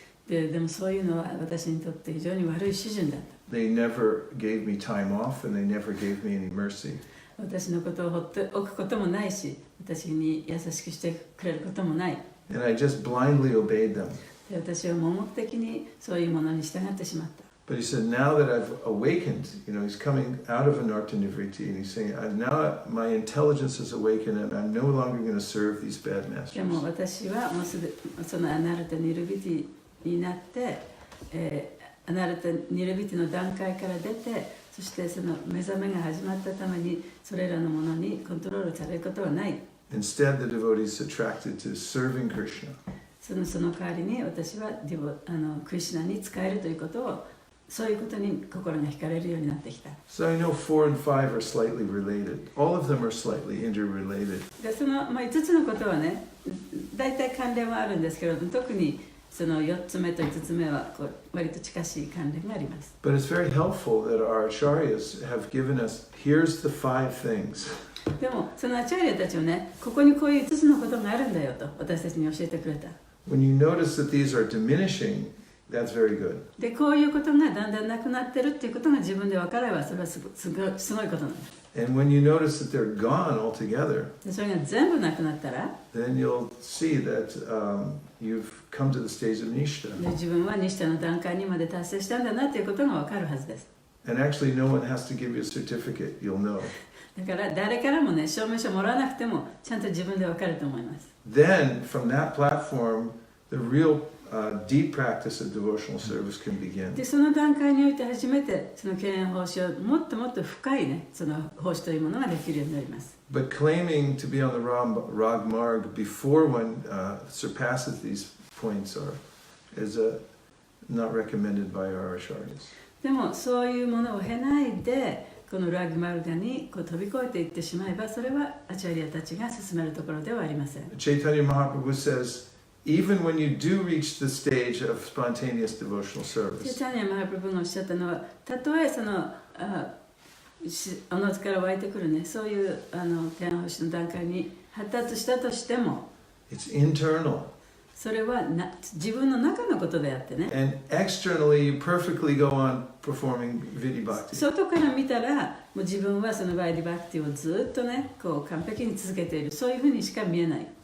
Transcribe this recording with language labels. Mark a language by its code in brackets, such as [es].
[ja] でもそういうのは私にとって非常に悪い主人だった。 [en] They never gave me time off and they never gave me any mercy. [ja] 私のことを放っておくこともないし、私に優しくしてくれることもない。 [en] And I just blindly obeyed them. [ja] で私は盲目的にそういうものに従ってしまった。 [en] But he said, now that I've awakened, he's coming out of Anartha Nivriti and he's saying, now my intelligence is awakened and I'm no longer going to serve these bad [ja] で [en] masters. [ja] も私はもうすでそのアナルタ・ニルビティになって、アナルタ・ニルビティの段階から出て、そしてその目覚めが始まったためにそれらのものにコントロールされることはない。 [en] Instead, the devotee is attracted to serving Krishna. [ja] その代わりに私はクリシュナに仕えるということをそういうことに心が惹かれるようになってきた。 [en] So I know 4 and 5 are slightly related. All of them are slightly interrelated. [ja] で5つのことはね、大体関連はあるんですけれども、特にその4つ目と5つ目は割と近しい関連があります。 [en] But it's very helpful that our acharyas have given us, here's the 5 things. [ja] でもそのアチャリアたちはね、ここにこういう5つのことがあるんだよと私たちに教えてくれた。 [en] When you notice that these are diminishing, that's very good. [ja] でこういうことがだんだんなくなってるっていうことが自分で分かればそれはすごいことなんです。 [en] And when you notice that they're gone altogether, [ja] でそれが全部なくなったら、 [en] then you'll see that you've come to the stage of nishta. [ja] で自分はニシタの段階にまで達成したんだなということが分かるはずです。 [en] And actually, no one has to give you a certificate, you'll know. [ja] だから誰からもね、証明書もらわなくてもちゃんと自分で分かると思います。 [en] Then, from that platform, the real deep practice of devotional service can begin. [ja] でその段階において初めてその敬遠奉仕をもっともっと深いね、その奉仕というものができるようになります。 [en] But claiming to be on the Rag Marg before one surpasses these points is not recommended by our acharyas. [ja] でもそういうものを経ないでこのラグマルガに飛び越えていってしまえばそれはアチャリアたちが進めるところではありません。 [en] Chaitanya Mahaprabhu says, even when you do reach the stage of spontaneous devotional [ja] チェ [en] service, [ja] チャニア・マハプラブがおっしゃったのは、たとえそのおのずから湧いてくるね、そういう敬遠奉仕の段階に発達したとしても、 [en] it's internal. [ja] それは自分の中のことであってね。 [en] And externally, you perfectly go on performing Vidhi Bhakti. [ja] 外から見たらもう自分はそのバイディバクティをずっとねこう完璧に続けている、そういうふうにしか見えない。